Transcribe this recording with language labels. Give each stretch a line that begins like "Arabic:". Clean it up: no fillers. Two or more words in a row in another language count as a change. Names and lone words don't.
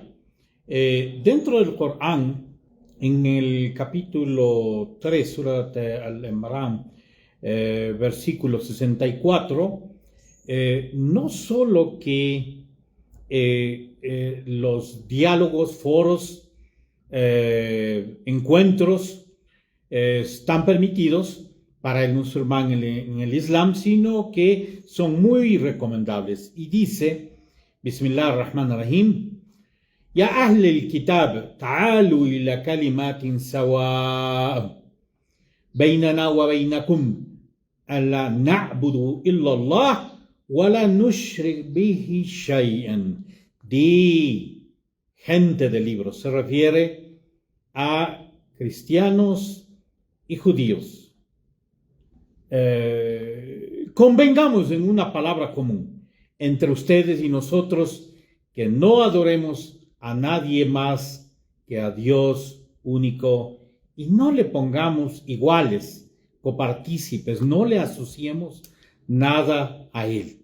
Spanish: Dentro del Corán, en el capítulo 3, Surat al-Imran, versículo 64, no solo que los diálogos, foros, encuentros están permitidos para el musulmán en el Islam, sino que son muy recomendables. Y dice:
Arabic: بسم الله الرحمن الرحيم. يا أهل الكتاب تعالوا إلى كلمة سواء بيننا وبينكم ألا نعبد إلا الله ولا نشرك به شيئا.
Spanish: Di, gente del libro, se refiere a cristianos y judíos. Convengamos en una palabra común entre ustedes y nosotros, que no adoremos a nadie más que a Dios único, y no le pongamos iguales, copartícipes, no le asociemos nada a él.